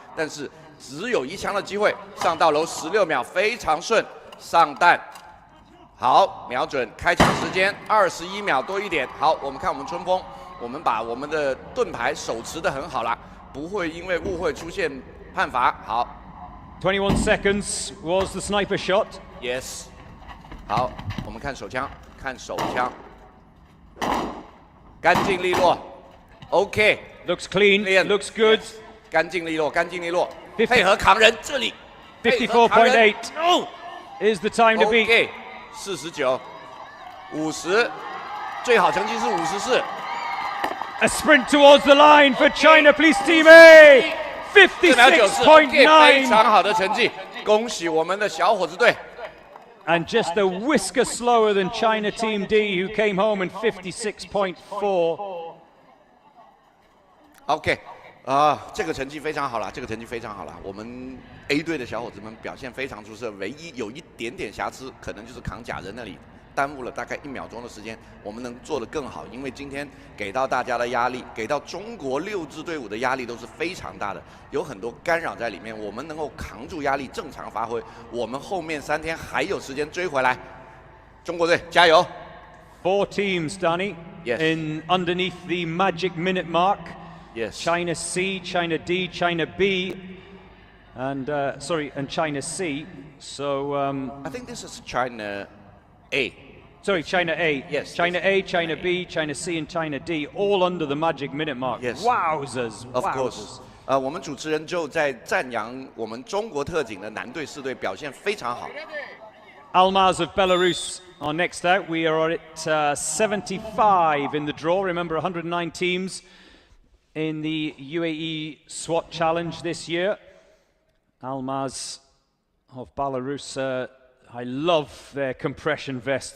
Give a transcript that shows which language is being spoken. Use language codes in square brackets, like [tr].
[zh] 但是只有一枪的机会，上到楼16秒，非常顺，上弹。好，瞄准，开枪时间21秒多一点。好，我们看我们春风。我们把我们的盾牌手持得很好了，不会因为误会出现判罚。好 [en] 21 seconds was the sniper shot. Yes. [zh] 好，我们看手枪，看手枪，干净利落。 [en] OK. Looks clean. Looks good. [zh] 干净利落，干净利落。配合扛人，这里。 [en] 54.8 is the time to beat. [zh] OK. 49、50，最好成绩是54。 [en] A sprint towards the line for China Police Team A. 56.9. [zh] 非常好的成绩，恭喜我们的小伙子队。 [en] And just a whisker slower than China Team D, who came home in 56.4. [zh] OK， 这个成绩非常好了，这个成绩非常好了。我们 A 队的小伙子们表现非常出色，唯一有一点点瑕疵，可能就是扛假人那里。耽误了大概1秒钟的时间，我们能做得更好，因为今天给到大家的压力，给到中国6支队伍的压力都是非常大的，有很多干扰在里面。我们能够扛住压力，正常发挥，我们后面3天还有时间追回来。中国队加油 [en] ！4 teams, Danny, yes. in underneath the magic minute mark. Yes. China C, China D, China B, and and China C. So I think this is China A. Sorry, China A. Yes. China A, China B, China C, and China D, all under the magic minute mark. Yes. Wowzers. Of wowzers. course. [zh] 我们主持人就在赞扬我们中国特警的男队、四队表现非常好。 [en] Almaz of Belarus are next out. We are at 75 in the draw. Remember, 109 teams in the UAE SWAT Challenge this year. Almaz of Belarus, I love their compression vests.